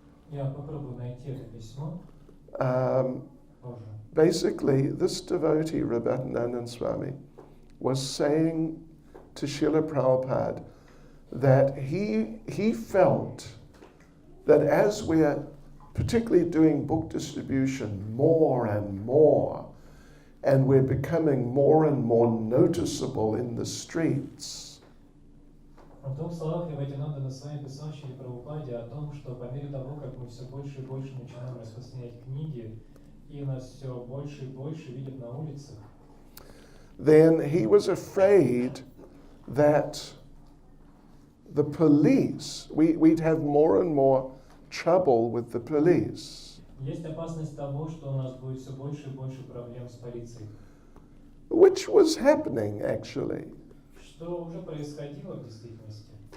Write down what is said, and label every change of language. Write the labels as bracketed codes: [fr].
[ru] Я попробую найти это письмо позже. [en] Basically, this devotee, Rabhatanandan Swami, was saying to Srila Prabhupada that he felt that as we're particularly doing book distribution more and more, and we're becoming more and more noticeable in the streets, [ru] В двух словах Риватинандана Свами писал Шриле Прабхупаде о том, что по мере того, как мы все больше и больше начинаем распространять книги, и нас все больше и больше видят на улицах, [en] then he was afraid that the police, we'd have more and more trouble with the police. [ru] есть опасность того, что у нас будет все больше и больше проблем с полицией. [en] Which was happening, actually. [ru] Что уже происходило в действительности.